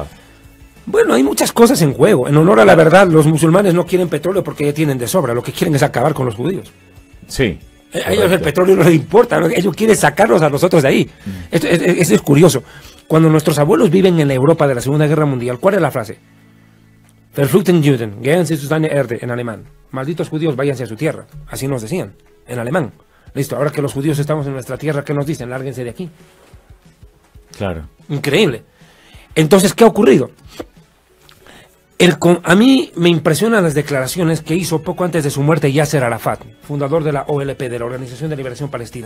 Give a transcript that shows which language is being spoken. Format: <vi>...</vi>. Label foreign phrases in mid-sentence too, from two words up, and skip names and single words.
<es>Bueno, hay muchas cosas en juego. En honor a la verdad, los musulmanes no quieren petróleo porque ya tienen de sobra. Lo que quieren es acabar con los judíos. Sí. A ellos el petróleo no les importa, ¿no? Ellos quieren sacarnos a nosotros de ahí. Eso es curioso. Cuando nuestros abuelos viven en la Europa de la Segunda Guerra Mundial, ¿cuál es la frase?</es> <de>Verfluchten Juden, gehen Sie zu seiner Erde,</de> <es>en alemán. Malditos judíos, váyanse a su tierra. Así nos decían, en alemán. Listo, ahora que los judíos estamos en nuestra tierra, ¿qué nos dicen? Lárguense de aquí. Claro. Increíble. Entonces, ¿qué ha ocurrido? A mí me impresionan las declaraciones que hizo poco antes de su muerte Yasser Arafat, fundador de la OLP, de la Organización de Liberación Palestina.</es>